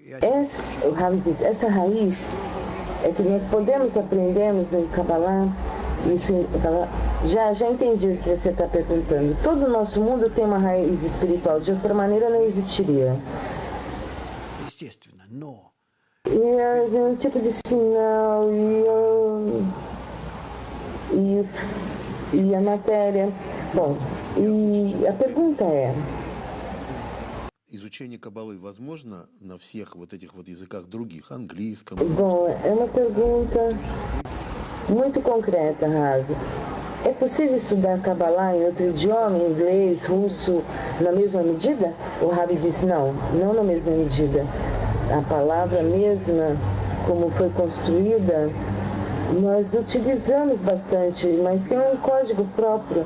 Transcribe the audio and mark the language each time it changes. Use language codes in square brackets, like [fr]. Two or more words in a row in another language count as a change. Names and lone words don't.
[pt] O Rav diz, essa raiz é que nós podemos aprendermos em Kabbalah Isso, já entendi o que você está perguntando. Todo o nosso mundo tem uma raiz espiritual, de outra maneira não existiria. [ru] Естественно, но [pt] E é um tipo de sinal e a matéria. Bom, e a pergunta é: [ru] Изучение Каббалы возможно на всех вот этих вот языках других, английском? [pt] bom, é uma pergunta muito concreta, Ravi. É possível estudar Kabbalah em outro idioma, inglês, russo, na mesma medida? O Ravi disse não na mesma medida. A palavra mesma, como foi construída, nós utilizamos bastante, mas tem um código próprio.